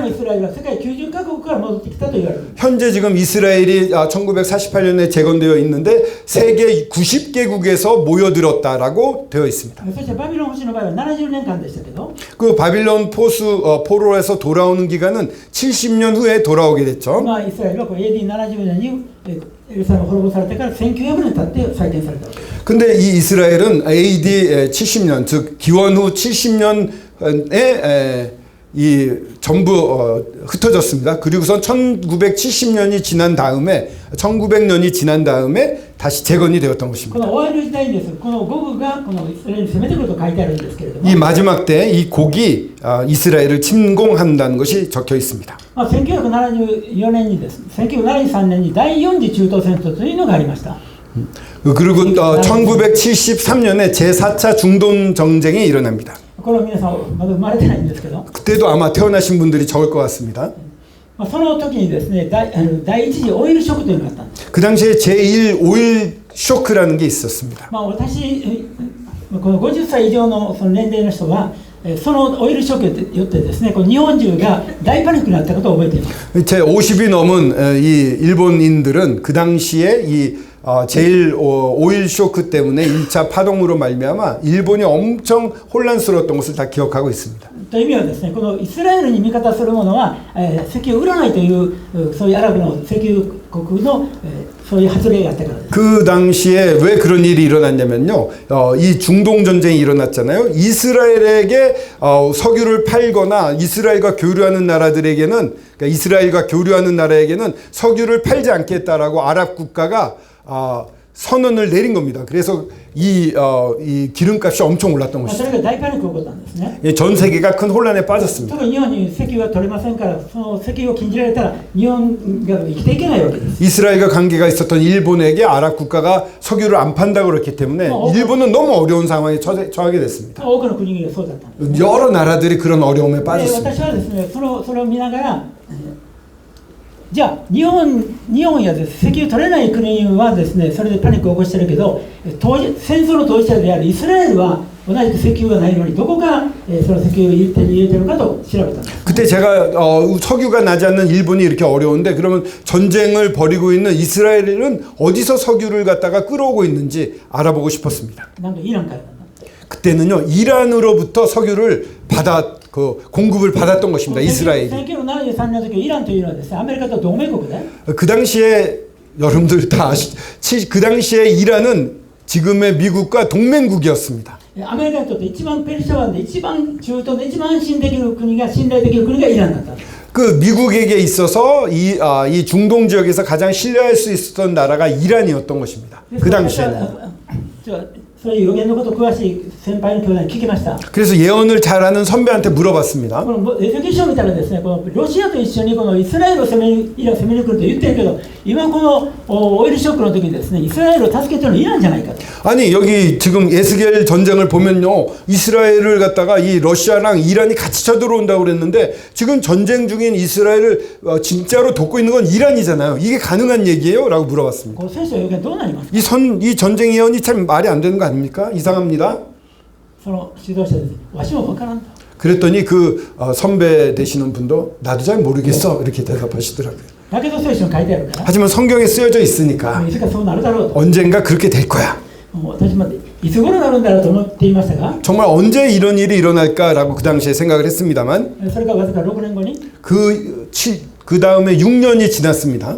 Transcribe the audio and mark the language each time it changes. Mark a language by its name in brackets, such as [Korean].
[Japanese] のイスラエルは世界90カ国から戻ってきたと言われる。 [Korean] 현재 지금 이스라엘이 1948년에 재건되어 있는데 세계 90개국에서 모여들었다라고 되어 있습니다. [Japanese] そしてバビロン保守の場合は70年間でしたけど、 [Korean] 그 바빌론 포로에서 돌아오는 기간은 70년 후에 돌아오게 됐죠. [Japanese] 今イスラエルはこれ AD70 年にエルサレムが滅ぼされてから1900年経って再建されたわけです。 [Korean] 근데 이 이스라엘은 AD 70년, 즉 기원 후 70년에 이 전부 흩어졌습니다. 그리고선 1970년이 지난 다음에 1900년이 지난 다음에 다시 재건이 되었던 [Japanese] こ [Korean] 것입니다. [Japanese] の終わりの時代にです、このゴグがこのイスラエルに攻めてくると書いてあるんですけれども、 [Korean] 이 마지막 때 이 곡이 이스라엘을 침공한다는 것이 적혀 있습니다. [Japanese] 1974年にです、1973年に第4次中東戦争というのがありました。 [Korean] 그리고 1973년에 제4차 중동 전쟁이 일어납니다. [Japanese] これは皆さんまだ生まれてないんですけど、 [Korean] 그때도 아마 태어나신 분들이 적을 것 같습니다. [Japanese] その時にですね、第一次オイルショックというのがあったんです。 [Korean] 그 당시에 제1 오일 쇼크라는 게 있었습니다. [Japanese] 私、この50歳以上のその年齢の人は、そのオイルショックによってですね、この日本中が大パニックになったことを覚えています。 [Korean] 제 50이 넘은 이 일본인들은 그 당시에 이 제일 오일 쇼크 때문에 1차 파동으로 말미암아 일본이 엄청 혼란스러웠던 것을 다 기억하고 있습니다. [Japanese] という意味はですね、このイスラエルに味方する者は、石油を売らないというそういうアラブの石油国の、そういう発令があったからです。 [Korean] 그 당시에 왜 그런 일이 일어났냐면요. 이 중동 전쟁이 일어났잖아요. 이스라엘에게 석유를 팔거나 이스라엘과 교류하는 나라들에게는, 그러니까 이스라엘과 교류하는 나라에게는 석유를 팔지 않겠다라고 아랍 국가가 선언을 내린 겁니다. 그래서 이 기름값이 엄청 올랐던 [Japanese] そ [Korean] 것이죠. [Japanese] れが大パニックが起こったんですね。 [Korean] 예, 전 세계가 큰 혼란에 빠졌습니다. [Japanese] 特に日本に石油が取れませんから、その石油を禁じられたら日本が生きていけないわけです。 [Korean] 이스라엘과 관계가 있었던 일본에게 아랍 국가가 석유를 안 판다고 그랬기 때문에 일본은 너무 어려운 상황에 처하게 됐습니다. [Japanese] 多くの国がそうだったんです。 [Korean] 여러 나라들이 그런 어려움에 [Japanese] で [Korean] 빠졌습니다. [Japanese] 私はですね、それを見ながら、じゃあ日本やです、石油取れない国はですね、それでパニックを起こしてるけど、戦争の当事者であるイスラエルは同じく石油がないのにどこがその石油を手に入れてるかと調べたんです。 [Korean] 그때 제가 석유가 나지 않는 일본이 이렇게 어려운데 그러면 전쟁을 벌이고 있는 이스라엘은 어디서 석유를 갖다가 끌어오고 있는지 알아보고 싶었습니다. [Japanese] なんとイランからだった。 [Korean] 그때는요 이란으로부터 석유를 공급을 받았던 것입니다. 이스라엘이. [Japanese] 1973年の時イランというのはですね、アメリカと同盟国で、 [Korean] 그 당시에 여러분들 다 그 당시에 이란은 지금의 미국과 동맹국이었습니다. [Japanese] アメリカにとって一番ペルシャ湾で一番中東で一番信頼できる国がイランだった。 [Korean] 그 미국에게 있어서 이 중동 지역에서 가장 신뢰할 수 있었던 나라가 이란이었던 것입니다. 그 당시에는. [Japanese] そういう予言のことを詳しい先輩の兄弟に聞きました。 [Korean] 그래서 예언을 잘하는 선배한테 물어봤습니다. [Japanese] このエゼキ書を見たらですね、このロシアと一緒にこのイスラエルを攻めに来ると言ってるけど、今このオイルショックの時にですね、イスラエルを助けてるのイランじゃないかと。 [Korean] 아니 여기 지금 에스겔 전쟁을 보면요 이스라엘을 갖다가 이 러시아랑 이란이 같이 쳐들어온다고 그랬는데 지금 전쟁 중인 이스라엘을 진짜로 돕고 있는 건 이란이잖아요. 이게 가능한 얘기예요? 라고 물어봤습니다. [Japanese] この聖書の予言どうなりますか。 [Korean] 이 전쟁 예언이 참 말이 안 되는 거 아닙니까? 이상합니다. [Japanese] その指導者です。わしも分からんと。 [Korean] 그랬더니 그 선배 되시는 분도 나도 잘 모르겠어 이렇게 대답하시더라고요. [Japanese] だけど聖書に書いてあるから、 [Korean] 하지만 성경에 쓰여져 있으니까 [Japanese] いつかそうなるだろうと。 [Korean] 언젠가 그렇게 될 거야. [Japanese] 私もいつ頃なるんだろうと思っていましたが、 [Korean] 정말 언제 이런 일이 일어날까라고 그 당시에 생각을 했습니다만 [Japanese] それがわずか6年後に [Korean] 그 다음에 6년이 지났습니다.